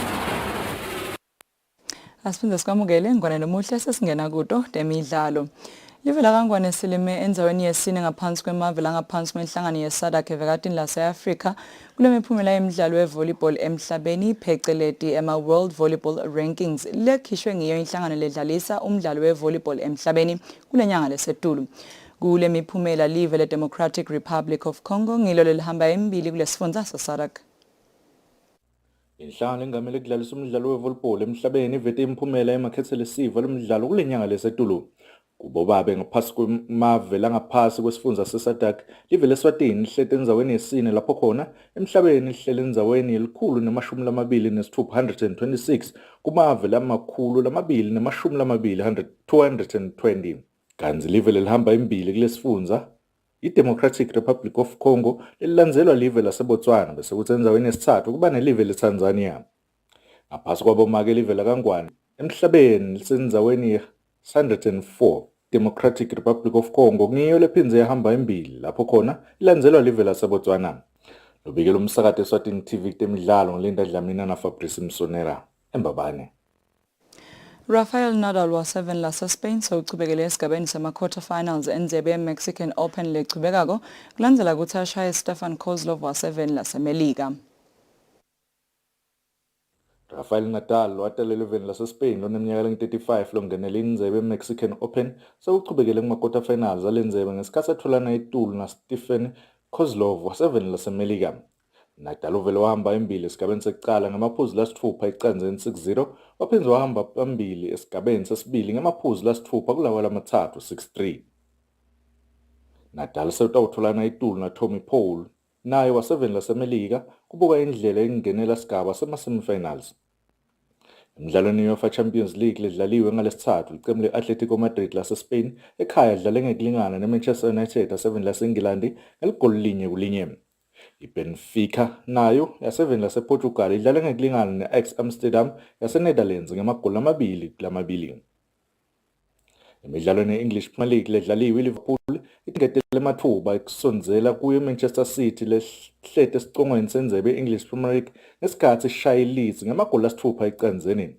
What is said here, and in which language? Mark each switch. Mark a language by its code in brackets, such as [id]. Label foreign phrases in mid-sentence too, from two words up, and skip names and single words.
[ss] Asiphinde sikwamukele ngwane nomuhle sesingena kuto temidlalo. Live la Kangwane silime enzaweni yesine ngaphansi kwemave langaphansi kwenhlangano yeSADC evekatini lase-Afrika kule miphumela yemidlalo we-volleyball emhlabeni pheceleti World Volleyball Rankings lekhishwe ngiyo inhlangano ledlalisa umdlalo we-volleyball emhlabeni kule nyanga lesetulu. Kule miphumela live le-Democratic Republic of Congo ngilo lelihamba embili kulesifundza se-SADC. Inhlangano engamele kudlalisa umdlalo we-volleyball emhlabeni ivete imiphumela emakhethelo esiva lomdlalo kule nyanga lesetulu. Kubo babe ngaphasi kwemave langaphasi kwesifundza se-SADC live le-Eswatini lihlete enzaweni yesine lapho khona emhlabeni lihlele enzaweni ye-126 kumave lamashumi 220 kanti live lelihamba imbili kulesifundza i-Democratic Republic of Congo lelilandzelwa live laseBotswana bese kuthi enzaweni yesithathu kuba nelive leTanzania. Ngaphasi kwabomake live laKangwane emhlabeni lisenzaweni ye-104. Democratic Republic of Congo ngiyo lephindze yahamba embili lapho khona ilandzelwa live laseBotswana. Lobikela umsakazo Eswatini TV temidlalo ngilinda Dlamini na Fabrice Msonera eMbabane. Rafael Nadal wa-7 lase-Spain sewuchubekele esigabeni sema-quarterfinals endlebe ye-Mexican Open lechubekako kulandzela ukuthi ashaye Stefan Kozlov wa-7 laseMelika. Rafael Nadal watala 11 lase-Spain loneminyaka lengu-35 longenela indlebe ye-Mexican Open sewuchubekele kuma-quarterfinals alendlebe ngesikhathi etholana itulu na-Stefan Kozlov wa-7 laseMelika. Nadal uvele wahamba embili esigabeni sekucala ngamaphuzu lasithupha ecanzeni 6-0 waphindze wahamba phambili esigabeni sesibili ngamaphuzu lasithupha kulawa lamathathu 6-3. Nadal sewutawutholana itulu na Tommy Paul naye wa-7 laseMelika kubuka indlela engenela sigaba sema-semifinals. Emidlalweni UEFA Champions League ledlaliwe ngalesithathu licembu le-Atletico Madrid lase-Spain ekhaya dlale ngekulingana ne-Manchester United ya-7 lase-England ngeligoli 1-1. I-Benfica nayo ya-7 lase-Portugal idlale ngekulingana ne-Ajax Amsterdam yase-Netherlands ngamagoli 2-2. Emidlalweni ye-English Premier League ledlaliwe iLiverpool itingetele amathuba ekusondzela kuyo Manchester City lehlete esicongweni sendlebe ye-English Premier League ngesikhathi ishaye Leeds ngamagoli 6 ecanzeni.